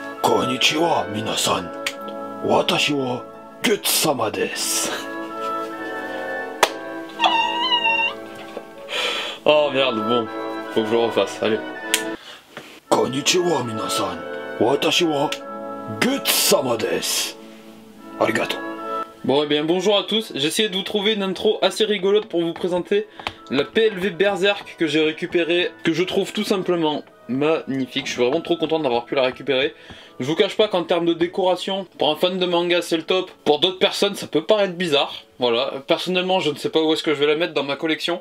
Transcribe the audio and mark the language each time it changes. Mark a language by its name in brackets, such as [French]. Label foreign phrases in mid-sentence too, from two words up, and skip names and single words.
[Japanese] こんにちは、皆さん。私はガッツ様です. [French] Oh merde, bon, faut que je le refasse, allez. [Japanese] こんにちは、皆さん。私はガッツ様です. Arigato. [French] Bon, eh bien, bonjour à tous. J'ai essayé de vous trouver une intro assez rigolote pour vous présenter la PLV Berserk que j'ai récupérée, que je trouve tout simplement magnifique. Je suis vraiment trop content d'avoir pu la récupérer. Je vous cache pas qu'en termes de décoration, pour un fan de manga c'est le top. Pour d'autres personnes ça peut paraître bizarre. Voilà, personnellement je ne sais pas où est-ce que je vais la mettre dans ma collection.